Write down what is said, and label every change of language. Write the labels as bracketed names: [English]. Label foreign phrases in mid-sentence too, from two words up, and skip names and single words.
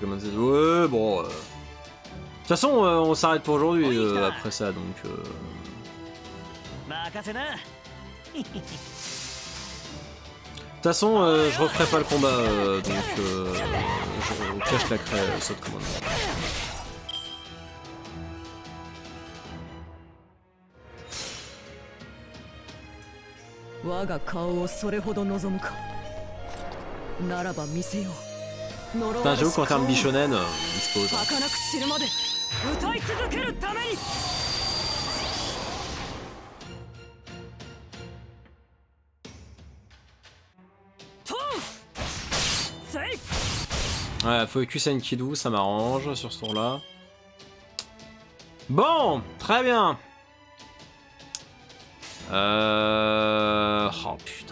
[French] Comment dire... Ouais, bon... De toute façon, on s'arrête pour aujourd'hui après ça, donc... De toute façon, je referai pas le combat, donc je claquerai saut de commandement. [Japanese] 我が顔をそれほど望むか。ならば見せよう。呪わ [French] Putain, [Japanese] れ [French] j'avoue qu'en termes bichonen, il se pose. [Japanese] 儚く散るまで歌い続けるために。 [French] Ouais, focus Enkidu, ça m'arrange sur ce tour-là. Bon, très bien. Oh putain.